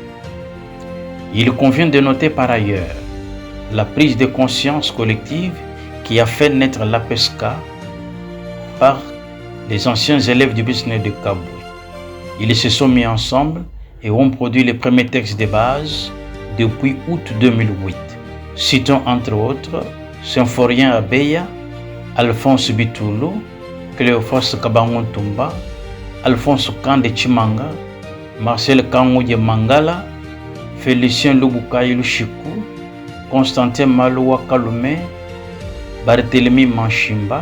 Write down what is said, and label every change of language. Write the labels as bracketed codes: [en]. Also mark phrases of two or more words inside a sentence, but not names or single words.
[fr] Il convient de noter par ailleurs la prise de conscience collective qui a fait naître l'APESCA par les anciens élèves du business de Kabwe. Ils se sont mis ensemble et ont produit les premiers textes de base depuis août 2008. Citons entre autres Symphorien Abeya, Alphonse Bitoulou, Cléophas Kabangontumba, Alphonse Kande Chimanga, Marcel Kangouye Mangala, Félicien Lubukayi Lushiku, Constantin Malouwa Kalume, Barthélemy Manchimba,